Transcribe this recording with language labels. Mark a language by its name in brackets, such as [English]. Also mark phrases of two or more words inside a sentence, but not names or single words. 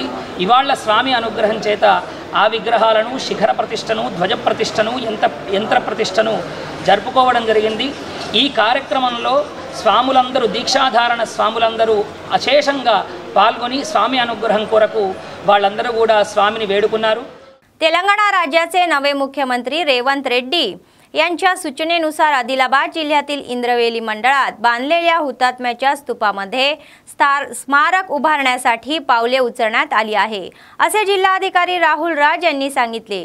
[Telugu] ఇవాళ స్వామి అనుగ్రహం చేత ఆ విగ్రహాలను శిఖర ప్రతిష్టను, ధ్వజ ప్రతిష్టను, యంత్ర ప్రతిష్టను జరుపుకోవడం జరిగింది। ఈ కార్యక్రమంలో స్వాములందరూ, దీక్షాధారణ స్వాములందరూ అశేషంగా పాల్గొని స్వామి అనుగ్రహం కొరకు వాళ్ళందరూ కూడా స్వామిని వేడుకున్నారు। [Marathi] तेलंगणा राज्याचे नवे मुख्यमंत्री रेवंत रेड्डी यांच्या सूचनेनुसार आदिलाबाद जिल्ह्यातील इंद्रवेली मंडळात बांधलेल्या हुतात्म्याच्या स्तूपामध्ये स्मारक उभारण्यासाठी पावले उचलण्यात आली आहे, असे जिल्हाधिकारी राहुल राज यांनी सांगितले।